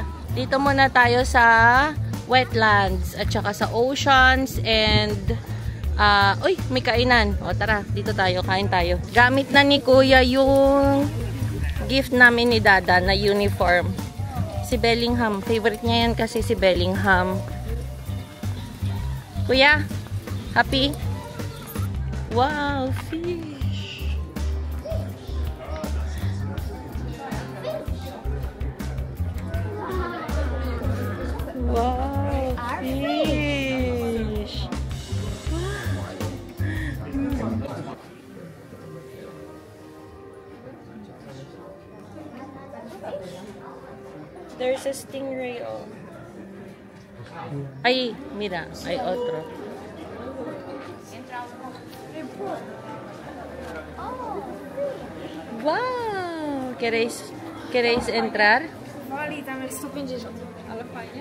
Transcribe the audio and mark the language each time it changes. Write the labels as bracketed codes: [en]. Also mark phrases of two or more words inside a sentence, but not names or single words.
[tl] Dito muna tayo sa wetlands at saka sa [en] oceans and [tl] uy, may kainan. O tara, dito tayo, kain tayo. Gamit na ni Kuya yung gift namin ni Dada na uniform. Si Bellingham. Favorite niya yan kasi si Bellingham. Kuya, [en] happy? Wow, fish. Wow, fish. There's a stingray. Oh. [es] Ay, mira, hay otro. [en] Wow! [es] ¿Queréis entrar? Vale, dame 150. [pl] Ale fajnie.